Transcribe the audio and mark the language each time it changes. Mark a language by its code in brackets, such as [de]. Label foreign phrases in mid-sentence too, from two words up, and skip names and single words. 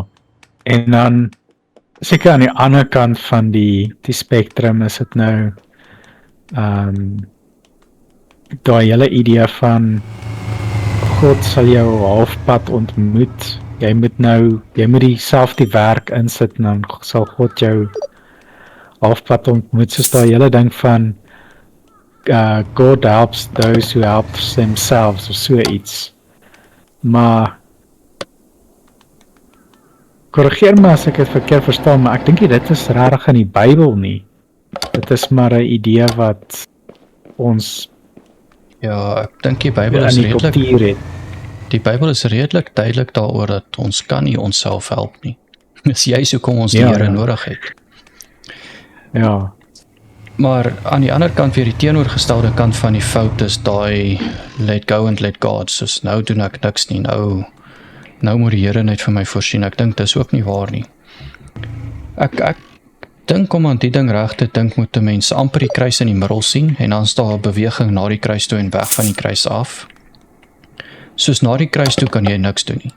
[af] En dan seker aan die ander kant van die spektrum is dit nou daai hele idee van God sal jou halfpad ontmoet. Jy moet dieselfde werk insit en dan sal God jou halfpad ontmoet, soos daai hele ding van [en] God helps those who help themselves [af] of so iets. Maar korrigeer my as ek dit verkeerd verstaan, maar ek dink nie dit is regtig in die Bybel nie. Dit is maar 'n idee wat ons Ja, ek dink die Bybel in is die redelik kultuur het. Die Bybel is redelik duidelik daaroor dat ons kan nie onsself help nie. Dis juist hoekom ons die Here nodig het. Ja. Maar aan die ander kant weer die teenoorgestelde kant van die fout is daai [en] let go and let God. [af] Soos nou doen ek niks nie. Nou moet die Here net vir my voorsien. Ek dink dis ook nie waar nie. Ek dink om aan die ding reg te dink moet 'n mens amper die kruis in die middel sien en dan staan 'n beweging na die kruis toe en weg van die kruis af. Soos na die kruis toe kan jy niks doen nie.